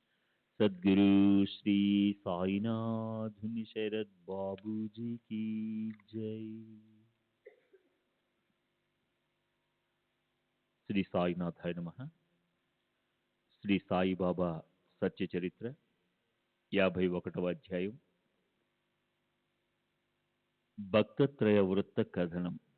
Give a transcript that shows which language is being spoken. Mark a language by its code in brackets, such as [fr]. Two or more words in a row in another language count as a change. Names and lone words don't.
[hi] सद्गुरु श्री साईनाथ शरद बाबू जी की जय। [sa] శ్రీ సాయినాథాయ నమః. [te] శ్రీ సాయిబాబా సత్య చరిత్ర 51వ అధ్యాయం. భక్తత్రయ వృత్త కథనం.